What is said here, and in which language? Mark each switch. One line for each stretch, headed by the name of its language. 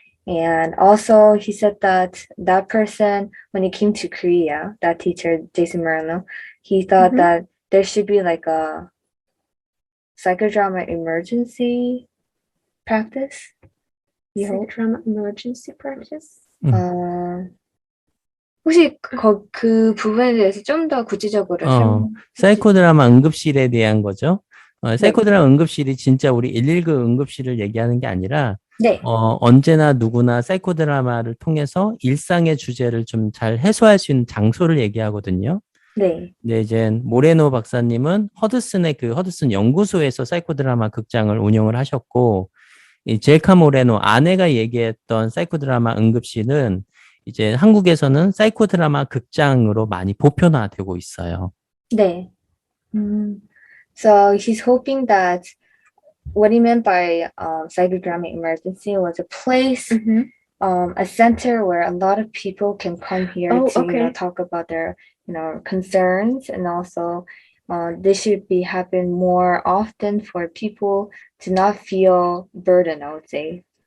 English: And also he said that person, when he came to Korea, that teacher, Jason Moreno, he thought that there should be like a psychodrama emergency practice. Psychodrama emergency practice?
Korean: 혹시 그 부분에 대해서 좀 더 구체적으로 사이코드라마 응급실에 대한 거죠. 사이코드라마 응급실이 진짜 우리 119 응급실을 얘기하는 게 아니라 언제나 누구나 사이코드라마를 통해서 일상의 주제를 좀 잘 해소할 수 있는 장소를 얘기하거든요. 네. 네, 이제 모레노 박사님은 허드슨 연구소에서 사이코드라마 극장을 운영을 하셨고, 이 젤카 모레노 아내가 얘기했던 사이코드라마 응급실은 이제 한국에서는 사이코드라마 극장으로 많이 보편화되고 있어요. 네.
English: So he's hoping that what he meant by psychodrama emergency was a place, a center where a lot of people can come here to talk about their concerns, and also this should be happen more often for people to not feel burdened, I would say.